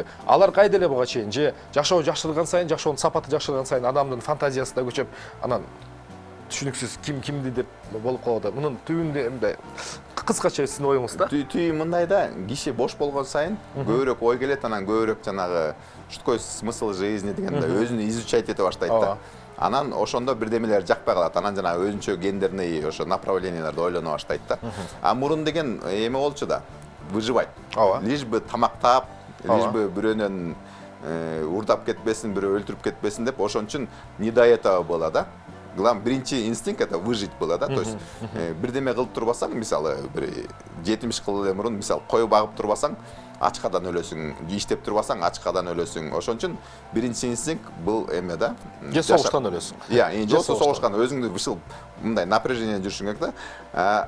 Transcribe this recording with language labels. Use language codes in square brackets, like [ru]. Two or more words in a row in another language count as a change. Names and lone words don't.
[ky] Алар кайда эле буга чейин? Же жашоо жакшырган сайын, жашоонун сапаты жакшырган сайын адамдын фантазиясы да көчөп, анан түшүнүксүз кимди деп болуп калат да. Мунун түбүндө мындай кыскача сиздин оюңуз да? Түбү мындай да, киши бош болгон сайын көбүрөөк ой келет, анан көбүрөөк жанагы [ru] что такое смысл жизни [ky] дегенде өзүн изучать эте баштайт да. Анан ошондо бирдемелер жакпай калат. Анан жанагы өзүнчө гендерный ошо направленияларды ойлоно баштайт да. А мурун деген эме болчу да, выживать. [ru] Лишь бы [ky] тамактап, [ru] лишь бы [ky] бирөөнөн урдап кетпесин, бирөө өлтүрүп кетпесин деп, ошон үчүн [ru] не до этого было [ky] да. [ru] Главный [ky] биринчи инстинкт [ru] это выжить было да. То есть [ky] бирдеме кылып турбасаң, мисалы бир 70 жыл эле мурун мисалы кой багып турбасаң, ачкадан өлөсүң, иштеп турбасаң ачкадан өлөсүң. Ошон үчүн биринчи инстинкт бул эме да. Же согуштан өлөсүң. Же согуштан өзүңдү бышыл мындай напряжение жүрүшүң керек да.